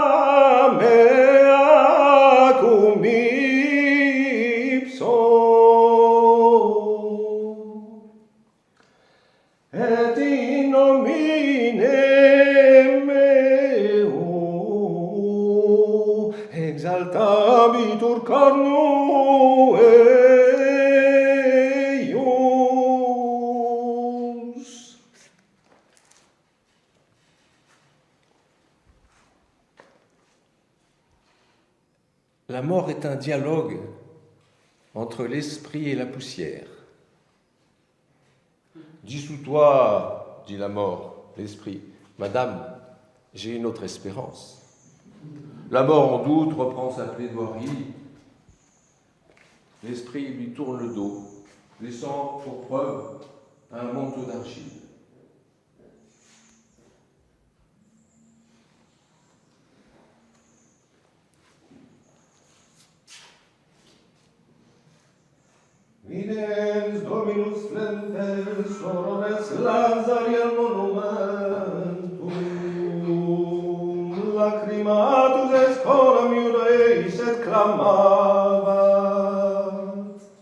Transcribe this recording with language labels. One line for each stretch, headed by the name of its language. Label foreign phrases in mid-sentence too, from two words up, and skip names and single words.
Latin: mea cum ipso et in nomine meo exaltabitur carno eius.
French: La mort est un dialogue entre l'esprit et la poussière. Dissous-toi, dit la mort, l'esprit. Madame, j'ai une autre espérance. La mort en doute reprend sa plaidoirie. L'esprit lui tourne le dos, laissant pour preuve un manteau d'argile.
Latin: Videns Dominus flentes sorores Lazariel monumentum, lacrimatus est coram iudeis et clamabat.